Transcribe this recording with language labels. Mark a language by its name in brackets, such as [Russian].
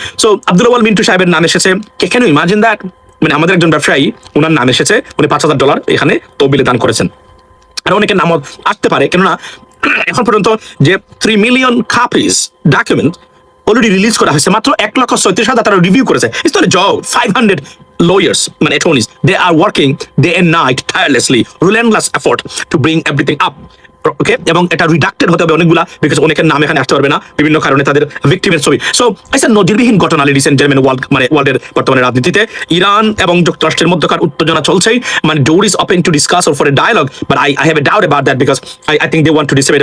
[Bangla] So Abdullah ওয়াল মিন্টু সাহেবের নাম এসেছে, [English] can you imagine that, [Bangla] মানে আমাদের একজন ব্যবসায়ী ওনার নাম এসেছে, উনি $5,000 এখানে তহবিলে দান করেছেন। আর অনেকের নাম আসতে পারে, কেননা এখন পর্যন্ত যে 3 million copies document already release করা হয়েছে, মাত্র 1,37,000 তারা রিভিউ করেছে। [English] It's not a job, 500 lawyers মানে attorneys, they are working day and night tirelessly, relentless effort to bring everything up. [Bangla] ওকে, এবং এটা রিডাক্টেড হতে হবে অনেকগুলা, বিকজ অনেকের নাম এখানে আসতে পারবে না বিভিন্ন কারণে, তাদের ভিকটিমের ছবি। সো আচ্ছা, নজিরবিহীন ঘটনা লেডিস এন্ড জেন্টলম্যান, ওয়ার্ল্ডের বর্তমানে রাজনীতিতে ইরান এবং যুক্তরাষ্ট্রের মধ্যকার উত্তেজনা চলছেই, মানে [English] Door is open to discuss or for a dialogue, but I have a doubt about that, because I think they want to debate.